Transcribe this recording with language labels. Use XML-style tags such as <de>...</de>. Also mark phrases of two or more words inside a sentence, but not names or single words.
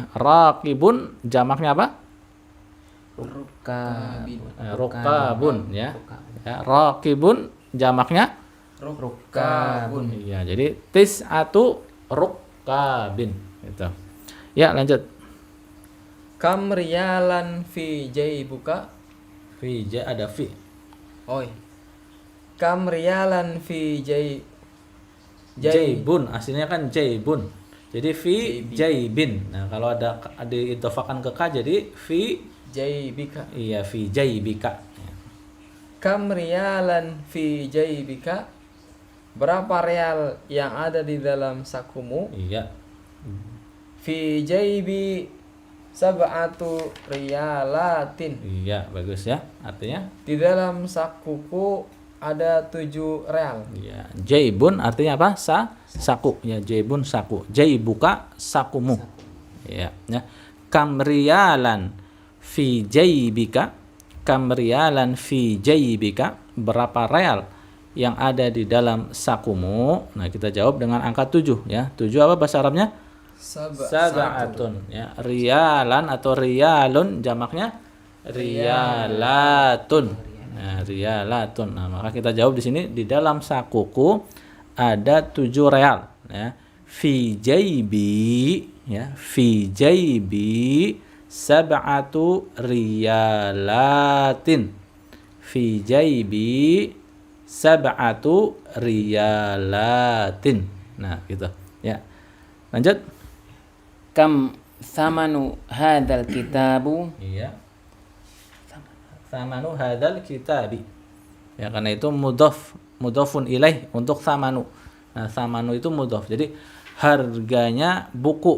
<id>Raqibun jamaknya apa? Rukabun ya. Ya, raqibun jamaknya Rukabun. iya. Jadi</id> <ar>تسعة ركب</ar> <id>gitu. Ya, lanjut.</id> <ar>كم ريالا في جيبك?</ar> <id>Ada fi.</id> <ar>Oi. كم ريالا في</ar> <id>Jaibun aslinya kan jaibun. Jadi</id> <ar>في جيب.</ar> <id>Nah, kalau ada diidhofakan ke ka jadi fi</id> <ar>جيبك. iya في جيبك. كم ريالا في جيبك?</ar> <id>Berapa real yang ada di dalam sakumu? Iya.</id> <ar>في جيبي سبعة ريالات.</ar> <id>Iya, bagus ya. Artinya Di dalam sakuku ada 7 real. iya. Jaibun artinya apa? Saku. Ya, jaibun saku.</id> <ar>Jaibuka</ar> <id>sakumu. Iya, ya.</id> <ar>كم ريالا في جيبك. كم ريالا في جيبك.</ar> <id>Berapa real yang ada di dalam sakumu? Nah, kita jawab dengan angka 7 ya. 7 apa bahasa Arabnya? Sab'atun ya. Riyalan atau riyalun jamaknya riyalatun. Nah, riyalatun. Nah, maka kita jawab di sini di dalam sakuku ada 7 real ya.</id> <ar>في جيبي ya, في جيبي سبعة ريالات. في جيبي سبعة ريالات.</ar> <id>Nah, gitu ya. Lanjut.</id> <ar>كم ثمن هذا الكتاب? Iya. ثمن هذا الكتاب.</ar> <id>Ya, karena itu</id> <ar>مضاف إليه</ar> <id>untuk thamanu. Nah, thamanu itu mudhof. Jadi harganya buku.</id>